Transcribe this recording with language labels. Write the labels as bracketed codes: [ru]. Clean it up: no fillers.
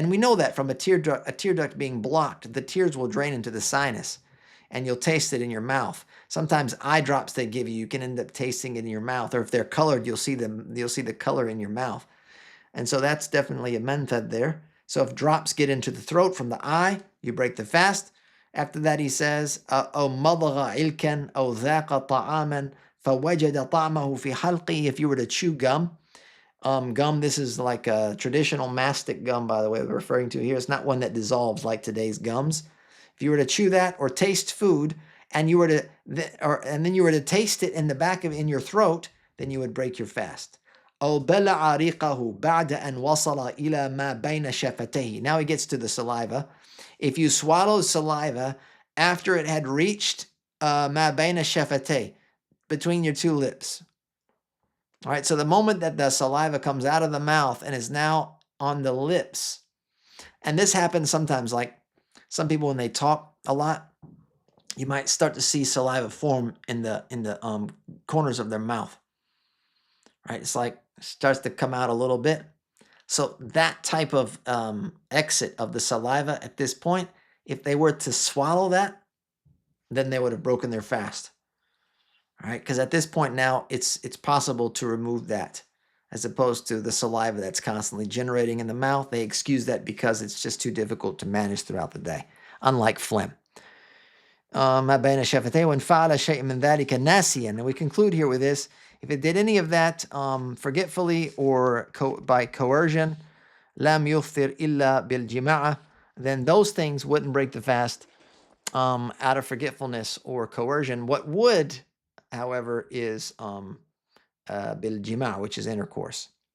[en] And we know that from a tear duct being blocked, the tears will drain into the sinus, and you'll taste it in your mouth. Sometimes eye drops they give you can end up tasting it in your mouth, or if they're colored, you'll see the color in your mouth. And so that's definitely a menfed there. So if drops get into the throat from the eye, you break the fast. After that, he says, [ar] أو مضغ علكا أو ذاق طعاما فوجد طعمه في حلقه. [en] If you were to chew gum, this is like a traditional mastic gum, by the way, we're referring to here. It's not one that dissolves like today's gums. If you were to chew that or taste food, and then you were to taste it in your throat, then you would break your fast. [ar] أو بلع ريقه بعد أن وصل إلى ما بين شفتيه. [en] Now he gets to the saliva. If you swallow saliva after it had reached [ar] ma bayna shafatay, [en] between your two lips. All right, so the moment that the saliva comes out of the mouth and is now on the lips, and this happens sometimes, like some people when they talk a lot, you might start to see saliva form in the corners of their mouth. Right, it's like starts to come out a little bit. So that type of exit of the saliva at this point, if they were to swallow that, then they would have broken their fast. All right, because at this point now, it's possible to remove that, as opposed to the saliva that's constantly generating in the mouth. They excuse that because it's just too difficult to manage throughout the day, unlike phlegm. [ar] ما بين شفتيه وإن فعل شيء من ذلك ناسيا. [en] And we conclude here with this. If it did any of that forgetfully or by coercion, [ar] لم يفطر إلا بالجماعة, [en] then those things wouldn't break the fast out of forgetfulness or coercion. What would, however, is بالجماعة, which is intercourse.